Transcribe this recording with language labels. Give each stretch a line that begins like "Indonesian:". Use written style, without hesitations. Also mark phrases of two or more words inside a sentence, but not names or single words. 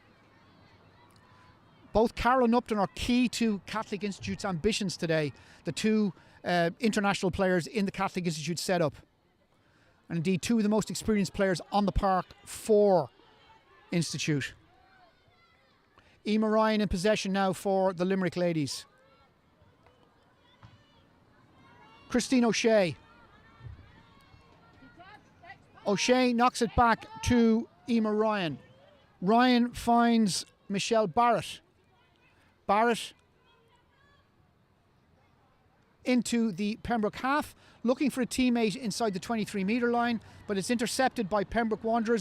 English: Both Carroll and Upton are key to Catholic Institute's ambitions today, the two international players in the Catholic Institute setup. And indeed, two of the most experienced players on the park for Institute. Emma Ryan in possession now for the Limerick ladies. Christine O'Shea. O'Shea knocks it back to Emma Ryan. Ryan finds Michelle Barrett. Barrett into the Pembroke half, looking for a teammate inside the 23-metre line, but it's intercepted by Pembroke Wanderers.